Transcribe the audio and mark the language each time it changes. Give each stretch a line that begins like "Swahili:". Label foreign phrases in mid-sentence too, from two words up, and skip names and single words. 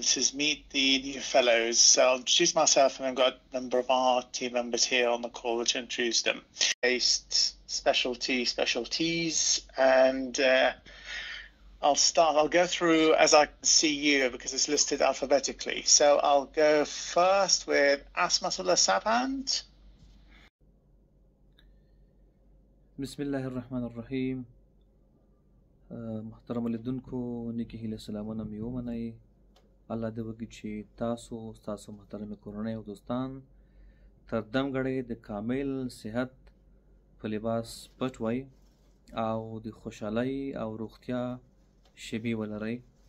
English: This is Meet the New Fellows. So I'll introduce myself, and I've got a number of our team members here on the call to introduce them. Based specialties, and I'll go through as I see you because it's listed alphabetically. So I'll go first with Asmatullah Sabhand.
Arabic: بسم الله الرحمن الرحیم.
Pashto: محترم لیدونکو، نیکی هیله سلامونه مې ومنئ. الله دې وکړي چې تاسو محترم کورنۍ او دوستان تر دم غړی د کامل صحت په لباس پټ وای او د خوشحالۍ او روغتیا شیبې ولرئ.